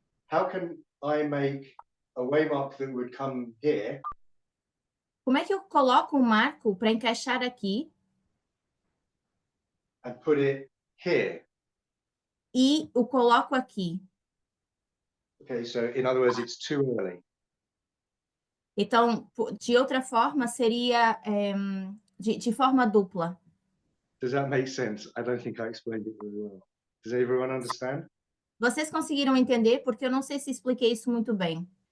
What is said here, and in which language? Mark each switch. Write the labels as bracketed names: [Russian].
[English] how can I make a waymark that would come here [Portuguese] como é que eu coloco um marco para encaixar aqui [English] and put it here? [Portuguese] e o coloco aqui? [English] Okay, so in other words, it's too early. [Portuguese] Então, de outra forma, seria de forma dupla. [English] Does that make sense? I don't think I explained it very well. Does everyone understand? [Portuguese] Vocês conseguiram entender? Porque eu não sei se expliquei isso muito bem.